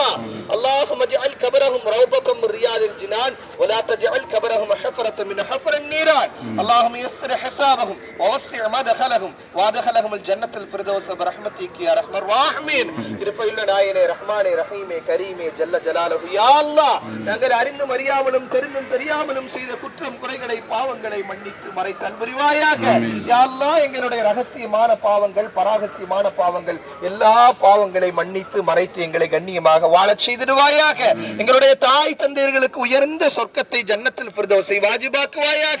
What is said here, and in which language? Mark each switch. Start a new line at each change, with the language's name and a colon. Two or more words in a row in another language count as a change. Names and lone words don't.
Arabic: اللهم اجعل قبرهم روضة من رياض الجنان ولا تجعل قبرهم حفرة من حفر النيران. اللهم يسر حسابهم ووسع مدخلهم وادخلهم الجنة الفردوس برحمتك يا رحمن الراحمين. ارفع لنا يا رحمن رحيم كريم جل جلاله يا الله.
Tamil: நாங்கள் அறிந்தும் அறியாமலும் தெரிந்தும் தெரியாமலும் செய்த குற்றம் குறைகளை பாவங்களை மன்னித்து மறைத்தல் புரிவாயாக. யா அல்லாஹ், எங்களுடைய ரகசியமான பாவங்கள் பரகசியமான பாவங்கள் எல்லா பாவங்களை மன்னித்து மறைத்து எங்களை கண்ணியமாக வாழச் செய்திடுவாயாக. எங்களுடைய தாய் தந்தையர்களுக்கு உயர்ந்த சொர்க்கத்தை ஜன்னத்தில் ஃபிர்தௌஸை வாஜிபாக்குவாயாக.